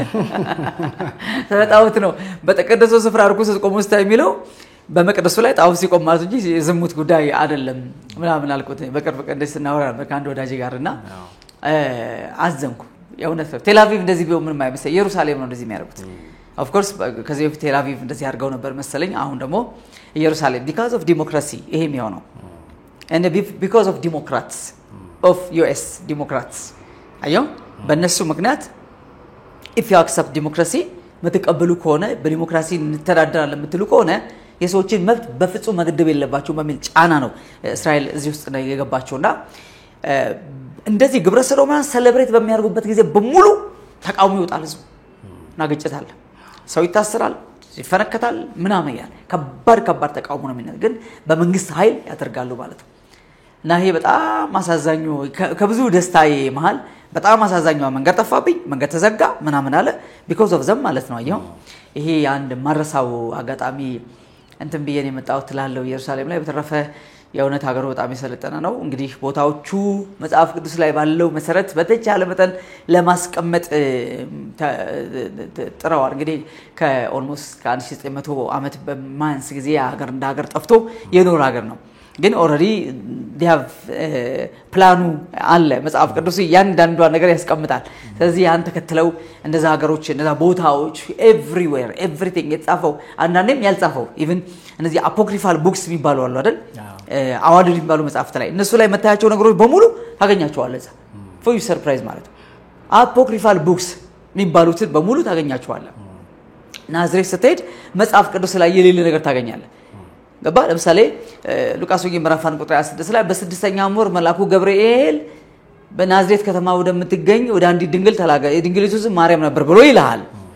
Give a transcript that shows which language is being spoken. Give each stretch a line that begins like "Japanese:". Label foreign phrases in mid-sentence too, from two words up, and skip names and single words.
Amharic: ጣዖት ነው በተቀደሰው ስፍራ ርኩሰት ቆሞ ስታይ የሚለው በመቅደሱ ላይ ጣዖት ሲቆም ማለት እንጂ ዝሙት ጉዳይ አይደለም ምናምን አልኩት። በቅርብ ቀን እንደዚህ ስናወራ በካንዶ ወዳጅ ጋርና አዘንኩ የእውነት ነው። ቴላቪቭ እንደዚህ ቢሆን ምንም አይመስል ኢየሩሳሌም ነው እንደዚህ የሚያደርጉት።
English: of course
Amharic: ከዚህ በፊት ቴላቪቭ እንደዚህ አድርገው ነበር መሰለኝ። አሁን ደግሞ ኢየሩሳሌም
English: because of democracy
Amharic: ይሄ የሚሆነው
English: and because of Democrats of US Democrats
Amharic: አየው በእነሱ ምክንያት
English: if you accept democracy
Amharic: መተቀበሉ ከሆነ በዲሞክራሲ እንተዳደራለን የምትሉ ከሆነ የሰዎችን መብት በፍጹም መገደብ የለባቸው በሚል ጫና ነው እስራኤል እዚህ ውስጥ ነው የገባቸውና እንደዚህ ግብረ ሰዶማን ሴሌብሬት በሚያደርጉበት ጊዜ በሙሉ ተቃውሞ ይወጣል ህዝቡ እና ግጭት አለ ሰው ይታሰራል ይፈነከታል ምናምን ያለ ከባድ ተቃውሞ ነው የሚነገር ግን በመንግስት ኃይል ያደርጋሉ ማለት ነው እና ይሄ በጣም አሳዛኙ ከብዙ ደስታዬ መሃል በጣም አሳዛኙ መንገድ ጠፋብኝ መንገድ ተዘጋ ምናምን አለ
English: because of them
Amharic: ማለት ነው አየው ይሄ አንድ ማረሳው አጋጣሚ እንትን በየኔ መጣው ትላለው ኢየሩሳሌም ላይ በተረፈ የእውነት ሀገሩ በጣም የሰለጠነ ነው እንግዲህ ቦታዎቹ መጽሐፍ ቅዱስ ላይ ባለው መሰረት በተቻለ መጠን ለማስቀመጥ ጥረዋል እንግዲህ ከኦልሞስት ከ1900 ዓመት በማንስ ጊዜ ሀገር እንደ ሀገር ጠፍቶ የኖር ሀገር ነው ግን ኦሬዲ
English: they have
Amharic: ፕላኑ አለ መጽሐፍ ቅዱስ ያንዳንዷ ነገር ያስቀምጣል ስለዚህ ያን ተከትለው እንደዛ ሀገሮች እንደዛ ቦታዎች
English: everywhere everything
Amharic: የተጻፈው አንዳንዴም ያልጻፈው even እነዚህ
English: apocryphal books
Amharic: የሚባሉ አሉ አይደል አዋልድ የሚባሉ መጽሐፍት ላይ እነሱ ላይ መታያቸው ነገሮች በሙሉ ታገኛቸዋለህ እዛ
English: for you surprise
Amharic: ማለት
English: apocryphal books
Amharic: የሚባሉት በሙሉ ታገኛቸዋለህ ናዝሬት ስትሄድ መጽሐፍ ቅዱስ ላይ የሌለ ነገር ታገኛለህ ገባ ለምሳሌ ሉቃስ ወንጌል ምዕራፍ 1 ቁጥር 26 ላይ በ6ኛው ወር መልአኩ ገብርኤል በናዝሬት ከተማ ወደምትገኝ ወደ አንዲት ድንግል ተላከ የድንግሊቱ ስም ማርያም ነበር ብሎ ይልሃል